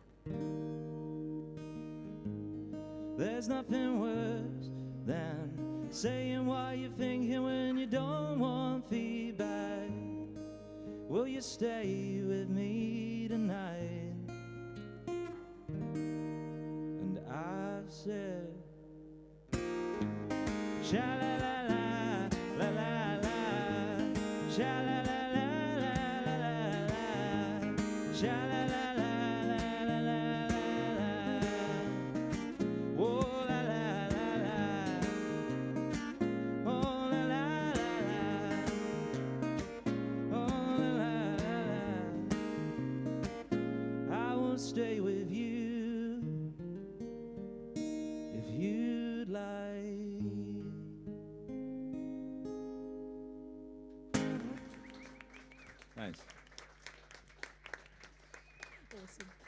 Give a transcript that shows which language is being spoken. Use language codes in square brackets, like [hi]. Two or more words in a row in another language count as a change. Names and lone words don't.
[en] There's nothing worse than saying what you're thinking when you don't want feedback. Will you stay with me tonight? And I said, sha-la-la-la, la-la-la, sha-la-la-la-la-la-la-la, sha-la-la-la-la-la-la-la, oh la-la-la-la, oh la-la-la-la, oh la-la-la-la. I will stay with you if you'd like. Nice. Awesome.